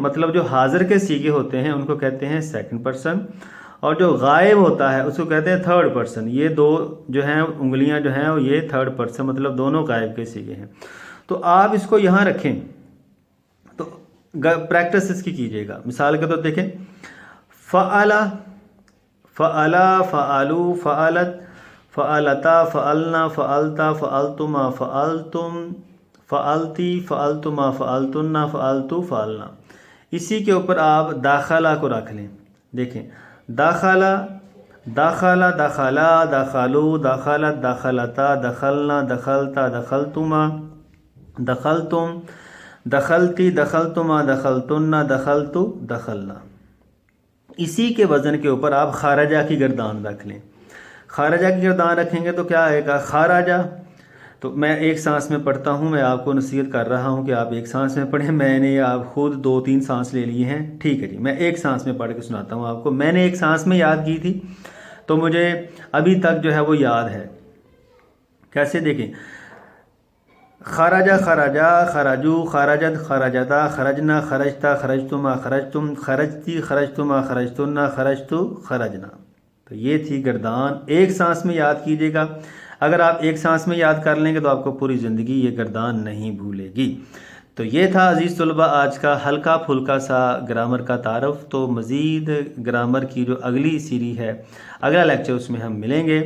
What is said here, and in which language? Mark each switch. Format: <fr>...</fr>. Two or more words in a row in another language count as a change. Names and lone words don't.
<ur>مطلب جو حاضر کے صیغے ہوتے ہیں ان کو کہتے ہیں</ur> <en>second person,</en> <ur>اور جو غائب ہوتا ہے اس کو کہتے ہیں</ur> <en>third person.</en> <ur>یہ 2 جو ہیں انگلیاں جو ہیں یہ</ur> <en>third person,</en> <ur>مطلب دونوں غائب کے صیغے ہیں۔ تو آپ اس کو یہاں رکھیں تو پریکٹس اس کی کیجیے گا۔ مثال کے طور دیکھیں،</ur> <ar>فعلا، فعلا، فعلو، فعلت، فعلتا، فعلنا، فعلتا، فعلتما، فعلتم، فعلتی، فعلتما، فعلتن، فعلتو، فعلنا۔</ar> <ur>اسی کے اوپر آپ داخلہ کو رکھ لیں۔</ur> <ar>دیکھیں، داخلہ، داخلہ، داخلہ، داخلو، داخلت، داخلتا، دخلنا، دخلتا، دخلتما، دخلتم، دخلتی، دخلتما، دخلتن، دخلتو، دخلنا۔</ar> <ur>اسی کے وزن کے اوپر آپ خارجہ کی گردان رکھ لیں. خارجہ کی گردان رکھیں گے تو کیا آئے گا؟ خارجہ. تو میں ایک سانس میں پڑھتا ہوں، میں آپ کو نصیحت کر رہا ہوں کہ آپ ایک سانس میں پڑھیں. میں نے آپ خود 2-3 سانس لے لی ہیں، ٹھیک ہے جی. میں ایک سانس میں پڑھ کے سناتا ہوں آپ کو. میں نے ایک سانس میں یاد کی تھی تو مجھے ابھی تک جو ہے وہ یاد ہے. کیسے؟ دیکھیں،</ur> <ar>خرجہ خرجہ، خرجو خرجت خرجتا، خرجنا خرجتا، خرجتما خرجتم، خرجتی خرجتما، خرجتن خرجتو، خرجنا.</ar> <ur>تو یہ تھی گردان. ایک سانس میں یاد کیجیے گا. اگر آپ ایک سانس میں یاد کر لیں گے تو آپ کو پوری زندگی یہ گردان نہیں بھولے گی. تو یہ تھا عزیز طلبہ آج کا ہلکا پھلکا سا گرامر کا تعارف. تو مزید گرامر کی جو اگلی سیری ہے، اگلا لیکچر، اس میں ہم ملیں گے.</ur>